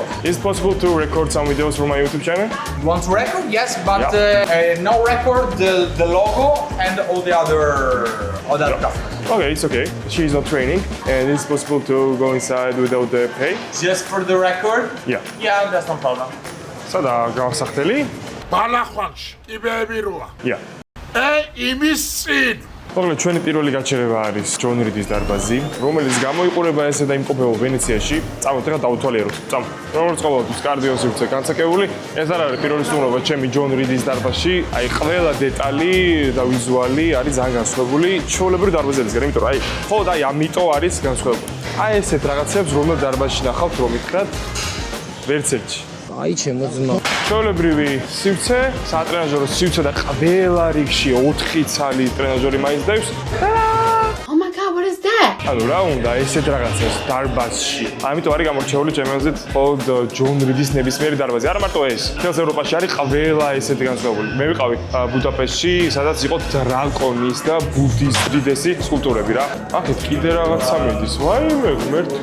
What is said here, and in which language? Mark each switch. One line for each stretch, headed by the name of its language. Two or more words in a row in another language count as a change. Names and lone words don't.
English: Is it possible to record some videos for my YouTube channel? You want to record? Yes, but Yeah. no record the logo and all the other stuff. Okay, it's okay. She is not training, and it's possible to go inside without the pay. Just for the record? Yeah. Yeah, that's no problem.
Georgian: Sada გავსახტელი? ბალახვანში ტიბები როა.
English: Yeah.
Georgian: იმის წინ მოკლედ ჩვენი პირველი გაჩერება არის ჯონ რიდის დარბაზი, რომელიც გამოიყურება ესე და იმყოფება ვენეციაში. წამოთ ახლა დავთვალიეროთ. წამო. როგორც ყოველთვის კარდიო სივრცე განსაკუთრებული. ეს არ არის პირველი სტუმრობა ჩემი ჯონ რიდის დარბაზში. აი ყველა დეტალი და ვიზუალი არის ძალიან განსხვავებული ჩვეულებრივი დარბაზებისგან, იმიტომ რომ აი ხო და აი ამიტომ არის განსხვავებული. აი ესეთ რაღაცებს რომელ დარბაზში ნახავთ რომ ითხრათ ვერცერთში. აი ჩემო ძმა. ჩვეულებრივი სივრცე, სატრენაჟერო სივრცე და ყველა რიგში 4 ცალი ტრენაჟერი მაინც დაქვს.
English: Oh my god, what is that?
Georgian: ანუ რა უნდა ესეთ რაღაცას დარბაზში. ამიტომ არის გამორჩეული ჩემი აზრით მხოლოდ ჯონ რიდის ნებისმიერი დარბაზი. არა მარტო ეს. მთელს ევროპაში არის ყველა ესეთი განსხვავებული. მე ვიყავი ბუდაპეშტში, სადაც იყო დრაკონის და ბუდის უდიდესი სკულპტურები რა. აქეთ კიდე რაღაცა მიდის. ვაიმე, ღმერთო.